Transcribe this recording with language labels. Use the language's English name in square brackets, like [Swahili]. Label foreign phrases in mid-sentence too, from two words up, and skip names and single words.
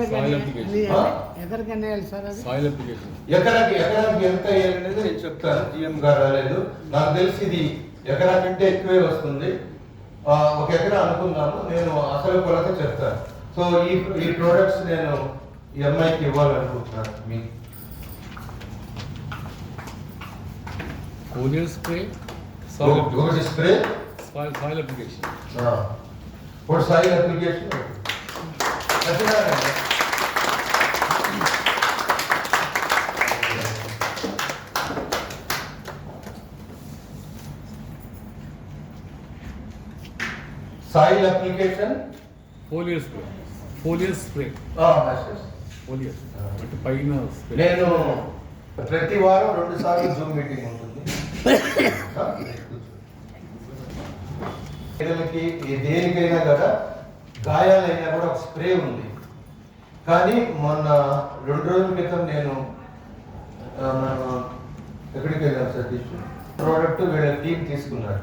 [Telugu] ఎకరాకి ఎంత వేయాలనేది నేను చెప్తాను. జిఎం గారు రాలేదు, నాకు తెలిసి ఇది ఎకరా కంటే ఎక్కువే వస్తుంది. 1 ఎకరా అనుకున్నాము. నేను అసలు కొలత చెప్తాను. సో ఈ ప్రోడక్ట్స్ నేను ఈ అమ్మాయికి ఇవ్వాలనుకుంటున్నాను. మీ [English] Foliar spray, spray, soil application. For soil application. Soil application. Foliar spray. Foliar spray. Yes. Foliar. [Telugu] అంటే పైన spray. నేను ప్రతి వారం 2 సార్లు జూమ్ మీటింగ్ ఉంటుంది. దేనికైనా కదా గాయాలైనా కూడా ఒక స్ప్రే ఉంది. కానీ మొన్న 2 రోజుల క్రితం నేను ఎక్కడికి వెళ్ళాను సతీష్, ప్రోడక్ట్ వీళ్ళ టీమ్ తీసుకున్నాడు.